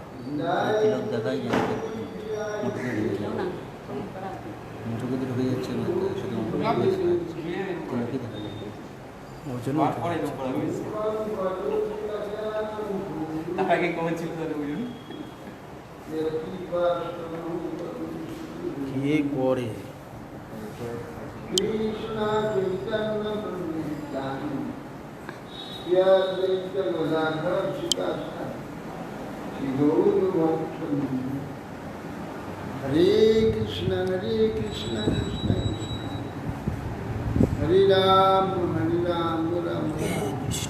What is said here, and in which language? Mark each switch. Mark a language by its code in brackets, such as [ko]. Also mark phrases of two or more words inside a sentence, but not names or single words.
[bn] তিলক দেখাই যায়, মুঠোকে ঢুকে যাচ্ছে, শুধু তিলকই দেখা যায়। ওই জন্য কে করে [sa] हरे कृष्ण कृष्ण कृष्ण हरे राम राम [bn] কৃষ্ণ